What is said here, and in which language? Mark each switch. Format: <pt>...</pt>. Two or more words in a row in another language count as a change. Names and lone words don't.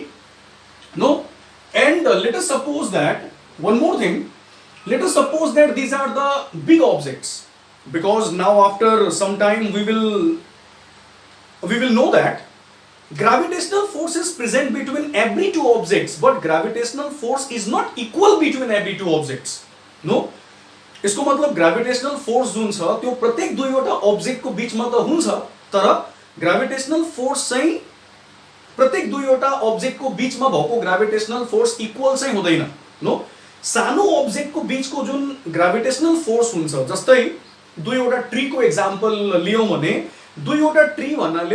<en>No, and let us suppose that, one more thing, let us suppose that these are the big objects, because now after some time we will know that gravitational force is present between every two objects, but gravitational force is not equal between every two objects. No,</en> <ne>इसको मतलब</ne> <en>gravitational force</en> <ne>जुन छ त्यो प्रत्येक दुईवटा ऑब्जेक्ट को बीचमा त हुन्छ, तर</ne> <en>gravitational force</en> <ne>चाहिँ प्रत्येक दुईवटा ऑब्जेक्ट को बीचमा भएको</ne> <en>gravitational force</en> <ne>इक्वल चाहिँ हुँदैन. नो, सानो ऑब्जेक्ट को बीचको जुन</ne> <en>gravitational force</en> <ne>हुन्छ, जस्तै दुईवटा ट्री को एक्जाम्पल लियौं भने दुईवटा ट्री भन्नाले</ne>